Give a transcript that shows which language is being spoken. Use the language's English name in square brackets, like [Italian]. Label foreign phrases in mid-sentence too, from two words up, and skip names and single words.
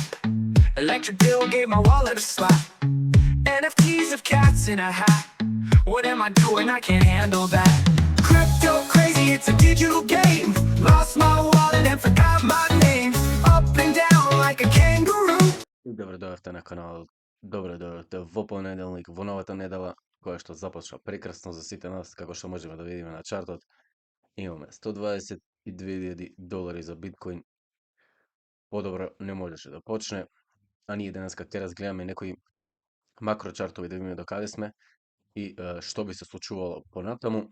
[English] Electric bill gave my wallet a slap. NFTs of cats in a hat. What am I doing? I can't handle that. Crypto crazy, it's a digital game. Lost my wallet and forgot my name. Up and down like a kangaroo. [Macedonian] Добре на канал, добре дојдовте во понеделник, во новата недела, која што започна прекрасно за сите нас, како што можеме да видиме на чартот. Имаме $122,000 за биткоин. Подобро не можеше да почне, а ние денеска ќе разгледаме некои макрочартови да видиме до каде сме и што би се случувало понатаму.